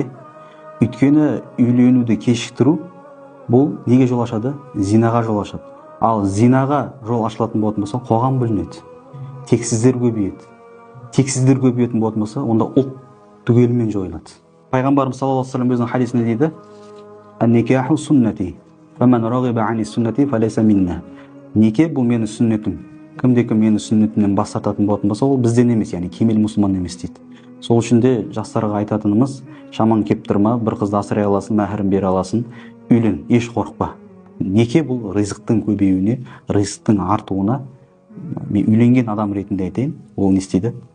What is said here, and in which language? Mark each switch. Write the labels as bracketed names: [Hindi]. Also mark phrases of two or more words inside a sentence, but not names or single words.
[Kazakh] Өйткені үйленуді кешіктіру бұл неге жол ашады? Зинаға жол ашады. Ал зинаға жол ашылатын болатын болса, қоғам бүлінеді. Тексіздер көбейеді. Тексіздер көбейетін болатын болса, онда ұлт түгелімен жойылады. Пайғамбарымыз [Arabic] صلى الله عليه وسلم [Kazakh] өзінің хадисінде дейді: [Arabic] "النكاح سنتي ومن رغب عن سنتي فليس منا." [Kazakh] Неке бұл менің сүннетім. Кімде-кім менің сүннетімнен бас тартатын болатын болса, ол бізден емес, яғни кемел мұсылман емес дейді. Сол үшін де жастарға айтатынымыз, шамаң кеп тұрма, бір қызды асырай аласың, мәһірін бере аласың, үйлен, еш қорықпа. Неке бұл ризықтың көбеюіне, ризықтың артуына, мен үйленген адам ретінде айтайын, ол не істейді?